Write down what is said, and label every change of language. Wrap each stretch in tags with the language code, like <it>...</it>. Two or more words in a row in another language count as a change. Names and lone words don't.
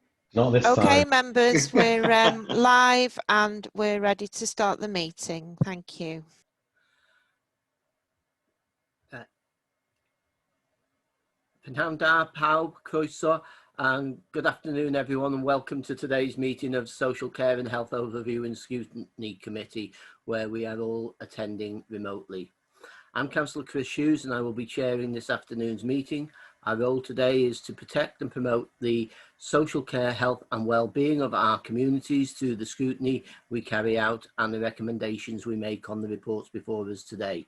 <en>Not this Okay, time. members, we're live and we're ready to start the meeting. Thank you.</en> <cy>Pnawn da pawb, croeso,</cy> <en>and good afternoon everyone, and welcome to today's meeting of Social Care and Health Overview and Scrutiny Committee, where we are all attending remotely. I'm Councillor Chris Hughes and I will be chairing this afternoon's meeting. Our role today is to protect and promote the social care, health and well-being of our communities through the scrutiny we carry out and the recommendations we make on the reports before us today.</en>